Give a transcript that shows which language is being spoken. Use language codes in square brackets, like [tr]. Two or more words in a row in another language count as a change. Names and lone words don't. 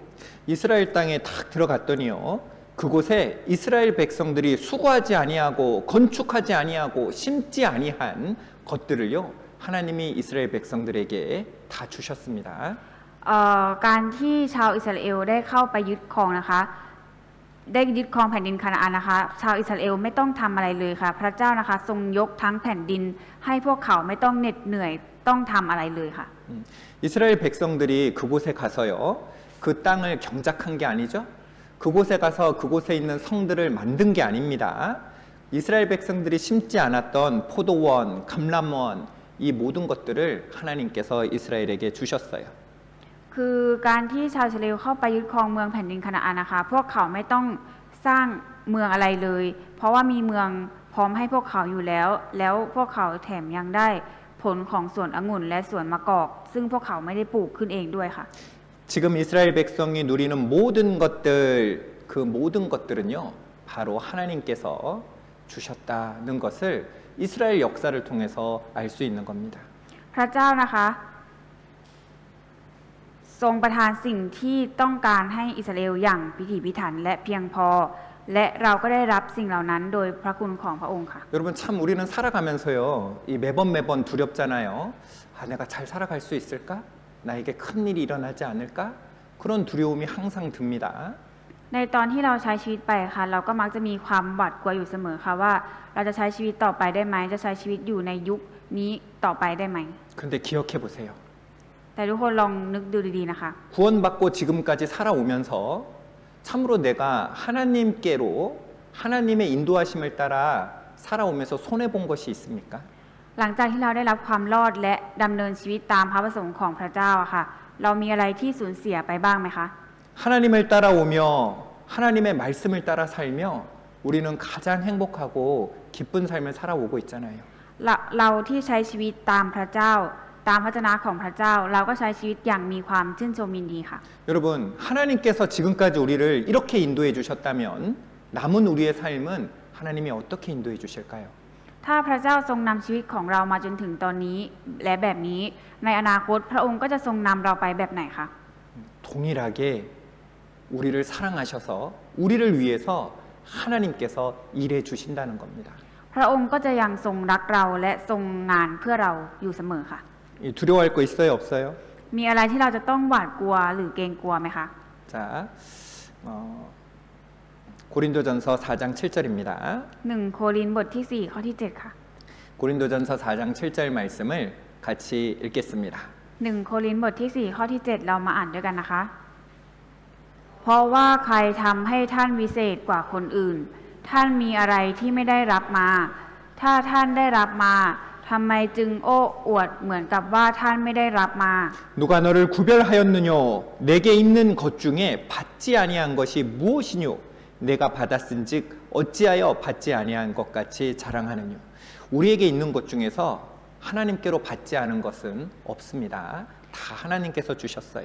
[ko] 이스라엘 땅에 탁 들어갔더니요. 그곳에 이스라엘 백성들이 수고하지 아니하고 건축하지 아니하고 심지 아니한 것들을요. 하나님이 이스라엘 백성들에게 다 주셨습니다. [th] การที่ชาวอิสราเอลได้เข้าไปยึดครองนะคะ ได้ยึดครองแผ่นดินคานาอันนะคะ ชาวอิสราเอลไม่ต้องทำอะไรเลยค่ะ พระเจ้านะคะทรงยกทั้งแผ่นดินให้พวกเขาไม่ต้องเหน็ดเหนื่อยต้องทำอะไรเลยค่ะ [ko] 이스라엘 백성들이 그곳에 가서요. 그 땅을 경작한 게 아니죠. 그곳에 가서 그곳에 있는 성들을 만든 게 아닙니다. 이스라엘 백성들이 심지 않았던 포도원, 감람원 이 모든 것들을 하나님께서 이스라엘에게 주셨어요. [th] คือการที่ชาวอิสราเอลเข้าไปยึดครองเมืองแผ่นดินคานาอันนะคะ พวกเขาไม่ต้องสร้างเมืองอะไรเลย เพราะว่ามีเมืองพร้อมให้พวกเขาอยู่แล้ว แล้วพวกเขาแถมยังได้ผลของสวนองุ่นและสวนมะกอก ซึ่งพวกเขาไม่ได้ปลูกขึ้นเองด้วยค่ะ [ko] 지금 이스라엘 백성이 누리는 모든 것들 그 모든 것들은요 바로 하나님께서 주셨다는 것을 이스라엘 역사를 통해서 알 수 있는 겁니다. [th] พระเจ้านะคะทรงประทานสิ่งที่ต้องการให้อิสราเอลอย่างพิถีพิถันและเพียงพอ และเราก็ได้รับสิ่งเหล่านั้นโดยพระคุณของพระองค์ค่ะ [ko] 여러분 참 우리는 살아가면서요 이 매번 두렵잖아요. 아 내가 잘 살아갈 수 있을까? 나에게 큰 일이 일어나지 않을까? 그런 두려움이 항상 듭니다. [th] ในตอนที่เราใช้ชีวิตไปค่ะ เราก็มักจะมีความหวาดกลัวอยู่เสมอค่ะว่าเราจะใช้ชีวิตต่อไปได้ไหมจะใช้ชีวิตอยู่ในยุคนี้ต่อไปได้ไหม [ko] 근데 기억해 보세요. [th] แต่ทุกคนลองนึกดูดีๆนะคะ [ko] 구원받고 지금까지 살아오면서 참으로 내가 하나님께로 하나님의 인도하심을 따라 살아오면서 손해 본 것이 있습니까? [th] หลังจากที่เราได้รับความรอดและดำเนินชีวิตตามพระประสงค์ของพระเจ้าอะค่ะ เรามีอะไรที่สูญเสียไปบ้างไหมคะ [ko] 하나님을 따라오며 하나님의 말씀을 따라 살며 우리는 가장 행복하고 기쁜 삶을 살아오고 있잖아요. [th] เราที่ใช้ชีวิตตามพระเจ้าตามพระวจนะของพระเจ้าเราก็ใช้ชีวิตอย่างมีความชื่นชมยินดีค่ะ [ko] 여러분, 하나님께서 지금까지 우리를 이렇게 인도해 주셨다면 남은 우리의 삶은 하나님이 어떻게 인도해 주실까요? [th] ถ้าพระเจ้าทรงนำชีวิตของเรามาจนถึงตอนนี้และแบบนี้ในอนาคตพระองค์ก็จะทรงนำเราไปแบบไหนคะ [ko] 동일하게 우리를 사랑하셔서 우리를 위해서 하나님께서 일해 주신다는 겁니다. [th] พระองค์ก็จะยังทรงรักเราและทรงงานเพื่อเราอยู่เสมอค่ะ [ko] 두려워할 거 있어요, 없어요? [th] มีอะไรที่เราจะต้องหวาดกลัวหรือเกรงกลัวไหมคะ [ko] 자, 고린도전서 4장 7절입니다. [th] 1 โครินธ์บทที่ 4 ข้อที่ 7 ค่ะ [ko] 고린도전서 4장 7절 말씀을 같이 읽겠습니다. [th] 1 โครินธ์บทที่ 4 ข้อที่ 7 เรามาอ่านด้วยกันนะคะ เพราะว่าใครทำให้ท่านวิเศษกว่าคนอื่น ท่านมีอะไรที่ไม่ได้รับมา ถ้าท่านได้รับมาทำไมจึงโอ้อวดเหมือนกับว่าท่านไม่ได้รับมา [ko] 누가 너를 구별하였느뇨? 내게 있는 것 중에 받지 아니한 것이 무엇이뇨? 내가 받았은즉 어찌하여 받지 아니한 것 같이 자랑하느뇨? 우리에게 있는 것 중에서 하나님께로 받지 않은 것은 없습니다. 다 하나님께서 주셨어요.